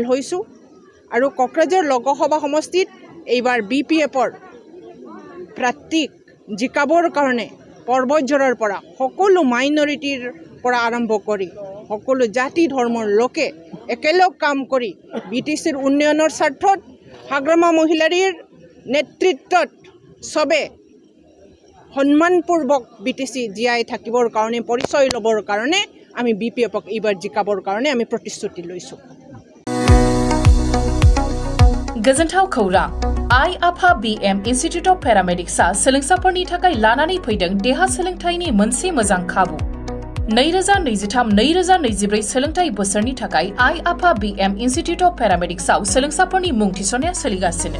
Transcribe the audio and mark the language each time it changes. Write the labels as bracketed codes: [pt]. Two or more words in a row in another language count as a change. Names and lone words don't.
[as] হৈছোঁ আৰু কোকৰাঝাৰ লোকসভা সমষ্টিত এইবাৰ বিপিএফৰ প্ৰাৰ্থীক জিকাবৰ কাৰণে পৰ্বতজৰাৰ পৰা সকলো মাইনৰিটিৰ পৰা আৰম্ভ কৰি সকলো জাতি ধৰ্মৰ লোকে একেলগ কাম কৰি বিটিচিৰ উন্নয়নৰ স্বাৰ্থত হাগ্ৰামা মহিলাৰীৰ নেতৃত্বত সবে সন্মানপূৰ্বক বিটিচি জীয়াই থাকিবৰ কাৰণে, পৰিচয় ল'বৰ কাৰণে আমি বিপিএফক এইবাৰ জিকাবৰ কাৰণে আমি প্ৰতিশ্ৰুতি লৈছোঁ। [brx] गोजोनथाव खौरां। आइ आफा बीएम इन्स्टिट्यूट अफ पेरामेडिक्सआ सोलोंसाफोरनि थाखाय लानानै फैदों देहा सोलोंथायनि मोनसे मोजां खाबु। 2023-2024 सोलोंथाय बोसोरनि थाखाय आइ आफा बीएम इन्स्टिट्यूट अफ पेरामेडिक्सआव सोलोंसाफोरनि मुं थिसननाया सोलिगासिनो।